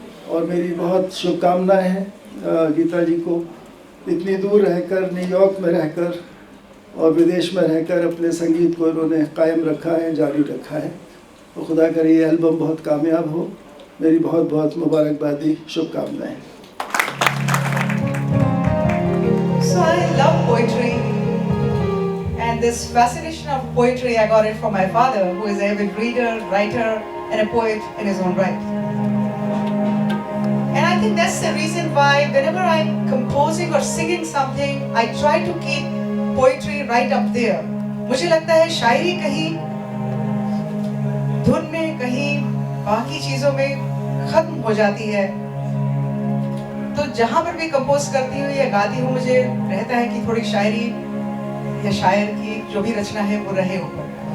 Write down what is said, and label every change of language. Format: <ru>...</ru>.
<hi>और मेरी बहुत शुभकामनाएं हैं गीता जी को, इतनी दूर रहकर, न्यूयॉर्क में रहकर और विदेश में रहकर अपने संगीत को इन्होंने कायम रखा है, जारी रखा है। तो खुदा करे ये एल्बम बहुत कामयाब हो। मेरी बहुत बहुत मुबारकबादी, शुभकामनाएं।</hi> <en>So I love poetry, and this fascination of poetry I got it from my father, who is an avid reader, writer, and a poet in his own right. And I think that's the reason why whenever I'm composing or singing something, I try to keep poetry right up there.</en> <hi>मुझे लगता है शायरी कहीं धुन में, कहीं बाकी चीज़ों में ख़त्म हो जाती है। तो जहाँ पर भी कंपोज करती हूँ या गाती हूँ, मुझे रहता है कि थोड़ी शायरी या शायर की जो भी रचना है वो रहे ऊपर।</hi>